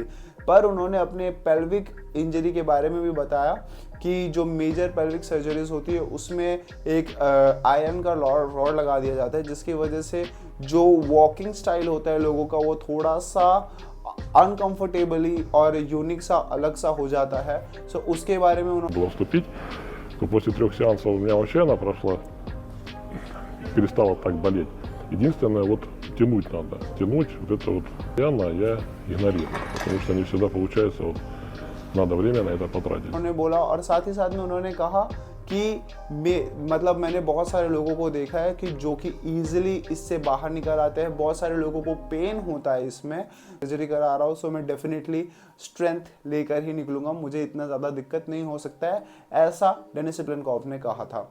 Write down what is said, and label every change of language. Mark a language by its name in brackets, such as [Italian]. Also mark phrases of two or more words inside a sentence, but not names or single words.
[Hindi] पर उन्होंने अपने [English] pelvic injury [Hindi] के बारे में भी बताया कि जो [English] major pelvic surgeries [Hindi] होती है उसमें एक आयरन का रॉड लगा दिया जाता है, जिसकी वजह से जो [English] walking style [Hindi] होता है लोगों का वो थोड़ा सा अनकंफर्टेबली और यूनिक सा अलग सा हो जाता है। सो उसके बारे में उन्होंने [Russian] Было вступить, то после 3 сеансов у меня вообще она прошла, перестала так болеть. Единственное, вот тянуть надо. Тянуть, вот это вот постоянно я игнорирую, потому что не всегда получается, вот надо время на это потратить. [Hindi] उन्होंने बोला। और साथ ही साथ में उन्होंने कहा कि मतलब मैंने बहुत सारे लोगों को देखा है कि जो कि ईजिली इससे बाहर निकल आते हैं, बहुत सारे लोगों को पेन होता है इसमें, सर्जरी करा रहा हूँ, सो मैं [English] definitely strength [Hindi] लेकर ही निकलूंगा, मुझे इतना ज़्यादा दिक्कत नहीं हो सकता है, ऐसा डेनिस सिप्लेनकॉफ ने कहा था।